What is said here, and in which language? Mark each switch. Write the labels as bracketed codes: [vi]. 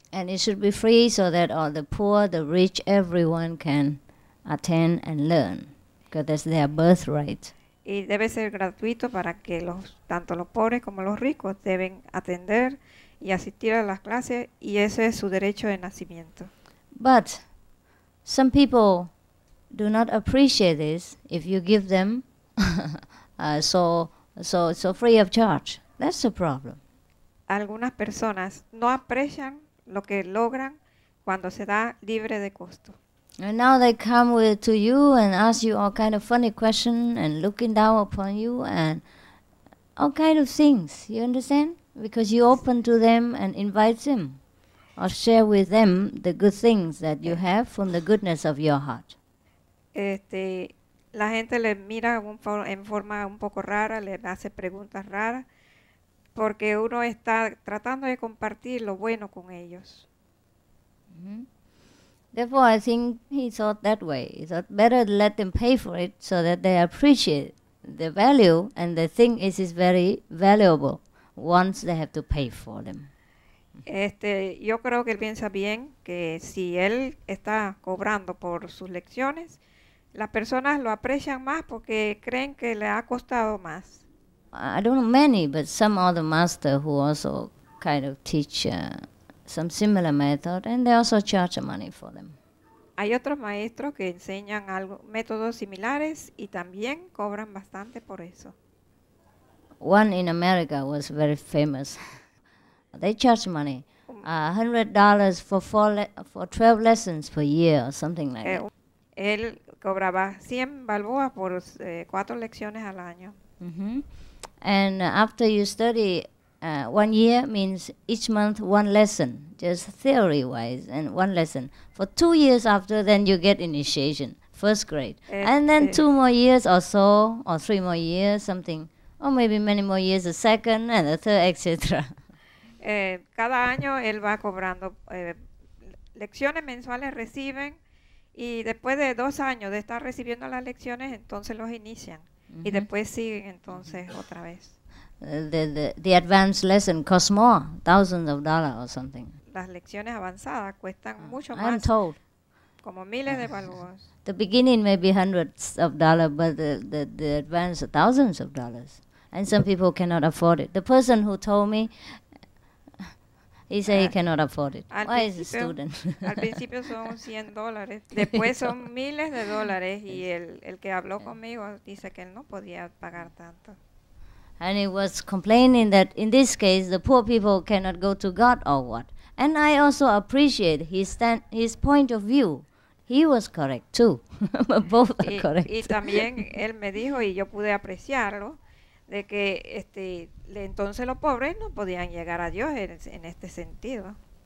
[en] And it should be free so that all the poor, the rich, everyone can attend and learn, because that's their birthright. [es] Y debe ser gratuito para que tanto los pobres como los ricos deben atender y asistir a las clases, y ese es su derecho de nacimiento. [en] But some people do not appreciate this if you give them so free of charge. That's the problem. [es] Algunas personas no aprecian lo que logran cuando se da libre de costo. [en] And now they come to you and ask you all kind of funny questions and looking down upon you and all kind of things. You understand? Because you open to them and invite them or share with them the good things that you have from the goodness of your heart. [es] La gente le mira en forma un poco rara, le hace preguntas raras, porque uno está tratando de compartir lo bueno con ellos. Mm-hmm. [en] Therefore, I think he thought that way. He thought better let them pay for it so that they appreciate the value, and the thing is very valuable once they have to pay for them. [es] Yo creo que él piensa bien que si él está cobrando por sus lecciones, las personas lo aprecian más porque creen que le ha costado más. [en] I don't know many, but some other master who also kind of teach some similar method, and they also charge money for them. [es] Hay otros maestros que enseñan métodos similares y también cobran bastante por eso. [en] One in America was very famous. They charge money, $100 for 12 lessons per year or something like that. [es] Él cobraba 100 balboas por 4 lecciones al año. Mm-hmm. [en] And after you study 1 year means each month 1 lesson, just theory-wise, and 1 lesson. For 2 years after, then you get initiation, first grade. And then 2 more years or so, or 3 more years, something, or maybe many more years, the second and the third, etc. [es] Cada año él va cobrando lecciones mensuales, reciben, y después de 2 años de estar recibiendo las lecciones, entonces los inician. Y después siguen entonces otra vez. [en] The advanced lesson costs more, thousands of dollars or something. [es] Las lecciones avanzadas cuestan mucho [en] I'm [es] más, [en] told. [es] como miles de balboas. [en] The beginning may be hundreds of dollars, but the advance thousands of dollars. And some people cannot afford it. The person who told me, he said he cannot afford it. Why is a student? [es] Al principio son $100, después son miles de dólares y el que habló conmigo dice que él no podía pagar tanto. [en] And he was complaining that in this case the poor people cannot go to God or what. And I also appreciate his point of view. He was correct too. Both are correct. [es] Y también él me dijo, y yo pude apreciarlo, de que entonces los pobres no podían llegar a Dios en este sentido.